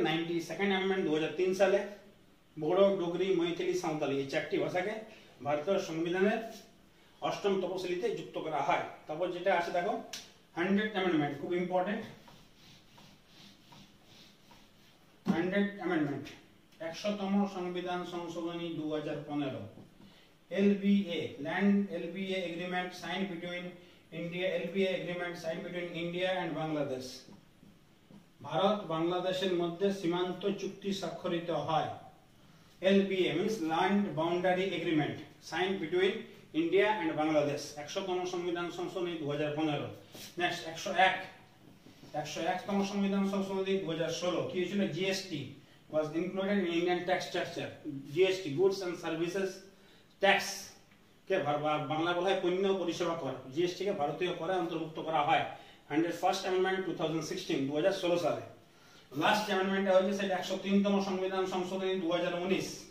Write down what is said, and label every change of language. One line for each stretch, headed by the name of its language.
Bangla: 92nd amendment 2003 সালে। বড়ো, ডোগরি, মৈথিলি, সাঁওতালি এই চারটি ভাষাকে ভারতীয় সংবিধানের 8ম তফসিলিতে যুক্ত করা হয়। তারপর যেটা আছে দেখো 100th অ্যামেন্ডমেন্ট, খুব ইম্পর্টেন্ট। 100th অ্যামেন্ডমেন্ট 100তম সংবিধান সংশোধনী 2015।
English: LBA Land LBA agreement signed between India, LBA agreement signed between India and Bangladesh।
Bangla: Bharat বাংলাদেশের মধ্যে সীমান্ত চুক্তি স্বাক্ষরিত হয়।
English: LBA means Land Boundary Agreement signed between India and Bangladesh।
Bangla: 100তম সংবিধান সংশোধনী 2015। নেক্সট 101তম সংবিধান সংশোধনী 2016। কি হয়েছিল?
English: GST was included in Indian tax structure।
Bangla: GST Goods and Services Tax কে বাংলা বলা হয় পণ্য পরিষেবা কর। GST কে ভারতীয় করে অন্তর্ভুক্ত করা হয়। 101st অ্যামেন্ডমেন্ট 2016 সালে। লাস্ট অ্যামেন্ডমেন্ট হচ্ছে সেটা 103তম সংবিধান সংশোধনী 2019।